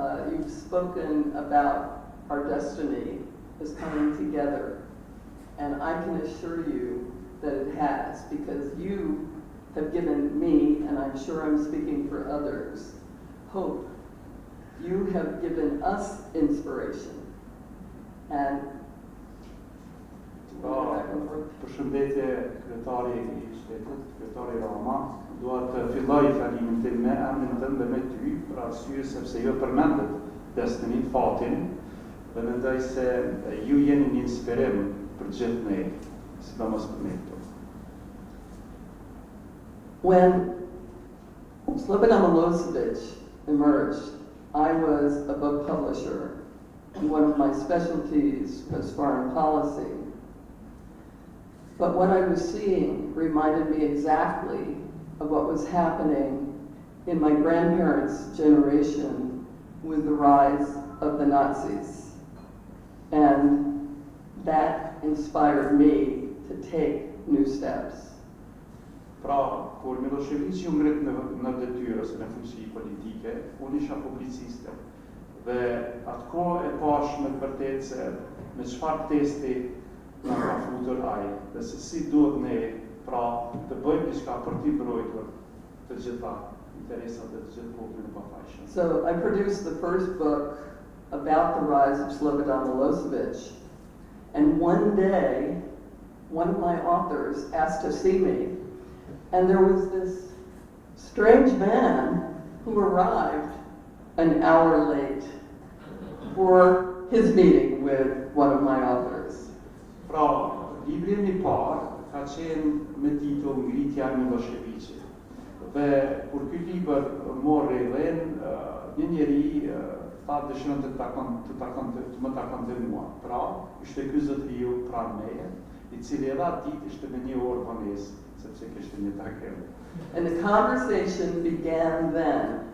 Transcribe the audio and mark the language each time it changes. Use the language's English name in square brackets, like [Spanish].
[English] you've spoken about our destiny as coming together. And I can assure you that it has, because you have given me, and I'm sure I'm speaking for others, hope. You have given us inspiration. And [Albanian] Përshëndetje kryetari I Qytetit, kryetari Rama. Dua të filloj falimin tim me emrin tënd dhe me ty, për arsye sepse ju përmendet destinin, fatin, dhe mendoj se ju jeni një inspirim për gjithë ne, sidomos për ne këtu. [English] When Slobodan Milosevic emerged, I was a book publisher, and one of my specialties was foreign policy. But what I was seeing reminded me exactly of what was happening in my grandparents' generation with the rise of the Nazis. And that inspired me to take new steps. [Albanian] Pra, kur Milošević u ngrit në detyrë ose në fuqi politike, unë isha publiciste. Dhe atë kohë e pash me të vërtetë se me çfarë testi na ka futur ai, dhe se si duhet ne pra të bëjmë diçka për t'i mbrojtur të gjitha interesat e të gjithë popullin e pafajshëm. [English] So I produced the first book about the rise of Slobodan Milosevic, and one day, one of my authors asked to see me, and there was this strange man who arrived an hour late for his meeting with one of my authors. [Albanian] Pra, librin I parë ka qenë me titull Ngritja e Miloševićit. Dhe kur ky libër morri vend, një njeri tha dëshiron të më takonte mua. Pra, ishte ky zotëriu pranë meje, I cili edhe atë ditë ishte me një orë vonesë, sepse kishte një takim. [English] And the conversation began then.